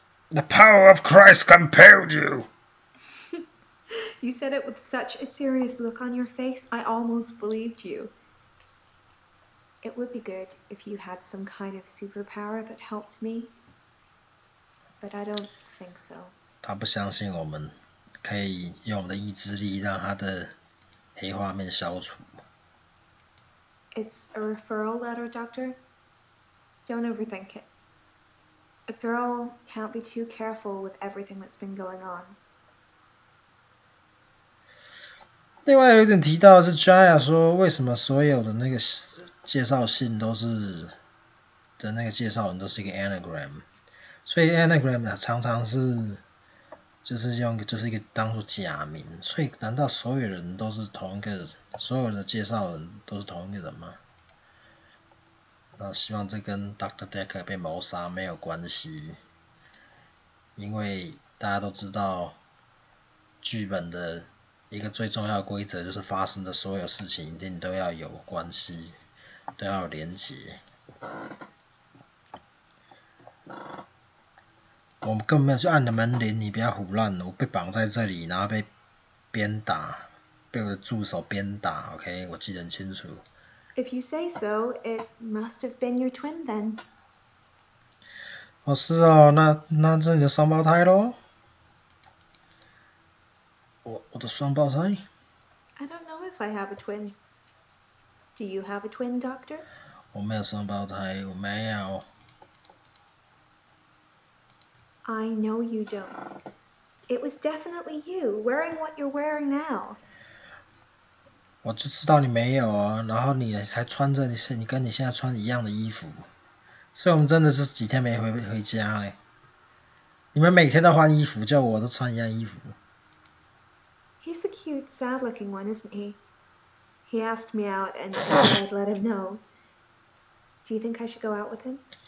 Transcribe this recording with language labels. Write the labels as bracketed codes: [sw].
[en] The power of Christ compelled you. You said it with such a serious look on your face, I almost believed you. It would be good if you had some kind of superpower that helped me, but I don't think so. [zh] 他不相信我们可以用我们的意志力让他的黑画面消除。 [en] It's a referral letter, Doctor. Don't overthink it. A girl can't be too careful with everything that's been going on. [zh] 另外有一点提到的是 Jaya 说，为什么所有的那个介绍信都是的那个介绍人都是一个 anagram， 所以 anagram 常常是就是一个当做假名，所以难道所有人都是同一个，所有的介绍人都是同一个人吗？那希望这跟 Dr. Dekker 被谋杀没有关系，因为大家都知道剧本的一个最重要的规则就是发生的所有事情一定都要有关系，都要有连结。我们根本没有去按你的门铃，你不要胡乱，我被绑在这里，然后被鞭打，被我的助手鞭打 ，OK， 我记得很清楚。 [en] If you say so, it must have been your twin then. [zh] 哦，是哦，那这你的双胞胎咯？我的双胞胎。 [en] I don't know if I have a twin. Do you have a twin, Doctor? [zh] 我没有双胞胎，我没有。 [en] I know you don't. It was definitely you, wearing what you're wearing now. [zh] 我就知道你没有啊，然后你才穿着你跟你现在穿一样的衣服，所以我们真的是几天没回家嘞。你们每天都换衣服，叫我都穿一样衣服。 [en] He's the cute, sad-looking one, isn't he? He asked me out, and I said I'd let him know. Do you think I should go out with him?